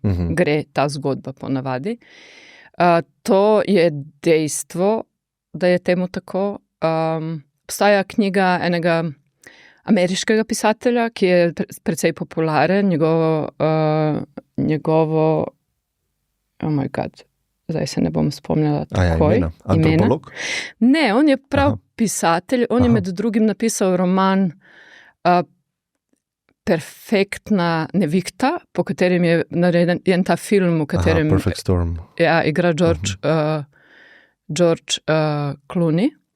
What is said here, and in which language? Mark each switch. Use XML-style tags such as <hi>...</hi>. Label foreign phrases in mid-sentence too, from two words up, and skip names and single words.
<sl>Gre ta zgodba ponavadi. To je dejstvo, da je temu tako. Obstaja knjiga enega ameriškega pisatelja, ki je precej popularen, njegovo</sl> <en>oh my god,</en> <sl>zdaj se ne bom spomnila takoj. Antropolog? Ne, on je prav pisatelj, on je med drugim napisal roman Perfektna nevihta, po katerem je narejen ta film, v katerem Perfect Storm. Ja, igra George Clooney.</sl>